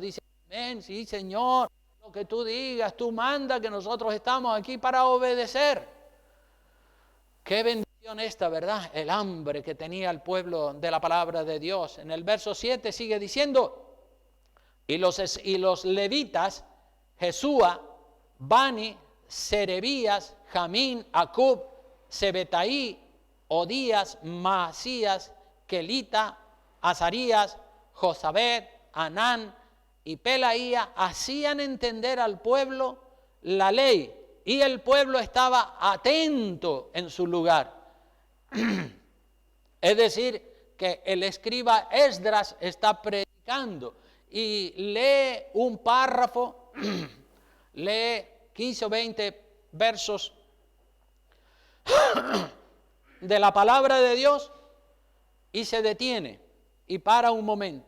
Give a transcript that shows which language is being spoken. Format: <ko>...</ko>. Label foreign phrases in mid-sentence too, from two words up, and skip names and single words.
<es>Dice, amén, sí, Señor, lo que tú digas, tú manda, que nosotros estamos aquí para obedecer. Qué bendición esta, ¿verdad? El hambre que tenía el pueblo de la palabra de Dios. En el verso 7 sigue diciendo, y los levitas, Jesúa, Bani, Serebías, Jamín, Acub, Sebetaí, Odías, Maasías, Kelita, Azarías, Josabed, Anán y Pelaía hacían entender al pueblo la ley, y el pueblo estaba atento en su lugar. Es decir, que el escriba Esdras está predicando y lee un párrafo, lee 15 o 20 versos de la palabra de Dios y se detiene y para un momento.</es>